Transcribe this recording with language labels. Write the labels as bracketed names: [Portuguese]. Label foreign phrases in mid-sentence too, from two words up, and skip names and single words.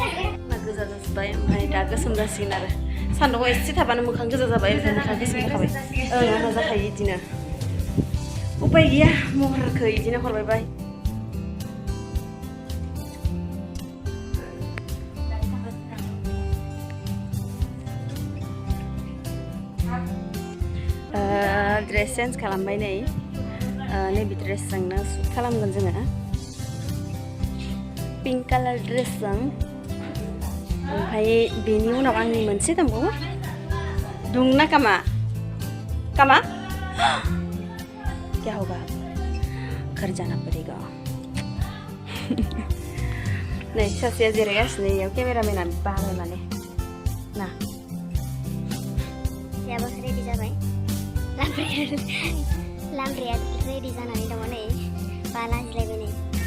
[Bodo] गोजा जाजोब्बाय ओमफ्राय दा गोसोम जासिगोन आरो सान्दुंआव एसे थाबानो मोखां गोजा जाबाय ओमफ्राय मोखां गोसोम जाखाबाय आंना जाखायो बिदिनो उपाय गैया महरखौ बिदिनो हरबाय [English] dress change [Bodo] खालामबाय नैबे ड्रेसजोंनो शुट खालामगोन जोङो [English] pink colour [Bodo] ड्रेसजों ओमफ्राय बेनि उनाव आंनि मोनसे दंबावो दुंना कामा [Hindi] क्या होगा घर जाना पड़ेगा [Bodo] नै सासेया जिरायगासिनो इयाव केमेरामेना बाबाय माने ना याबो रेडि जाबाय लामब्राया रेडि जानानै दङ नै बाला जिलायबाय नै